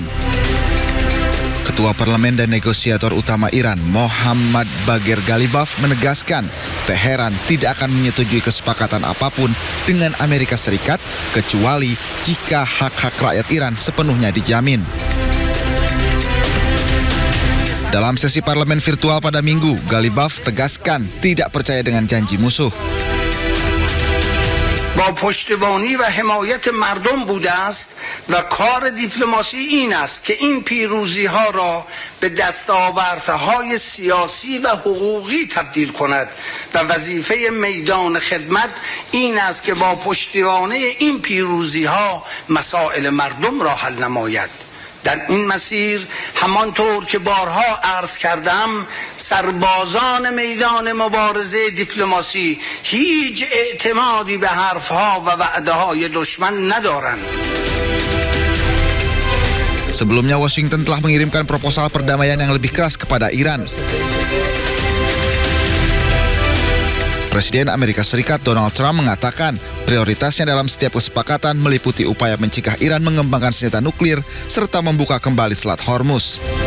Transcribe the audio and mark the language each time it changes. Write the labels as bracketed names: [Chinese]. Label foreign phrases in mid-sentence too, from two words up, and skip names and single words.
[Indonesian] Ketua Parlemen dan negosiator utama Iran, Muhammad Baghir Ghalibaf, menegaskan Teheran tidak akan menyetujui kesepakatan apapun dengan Amerika Serikat kecuali jika hak-hak rakyat Iran sepenuhnya dijamin. Dalam sesi parlemen virtual pada Minggu, Ghalibaf tegaskan tidak percaya dengan janji musuh. [Persian] با پشتیبانی و حمایت مردم بوده است و کار دیپلماسی این است که این پیروزی ها را به دستاوردهای سیاسی و حقوقی تبدیل کند و وظیفه میدان خدمت این است که با پشتیبانی این پیروزی ها مسائل مردم را حل نماید. در این مسیر همانطور که بارها عرض کردم سربازان میدان مبارزه دیپلماسی هیچ اعتمادی به حرفها و وعده‌های دشمن ندارند. [Indonesian] Sebelumnya Washington telah mengirimkan proposal perdamaian yang lebih keras kepada Iran. Presiden Amerika Serikat Donald Trump mengatakan prioritasnya dalam setiap kesepakatan meliputi upaya mencegah Iran mengembangkan senjata nuklir serta membuka kembali Selat Hormuz.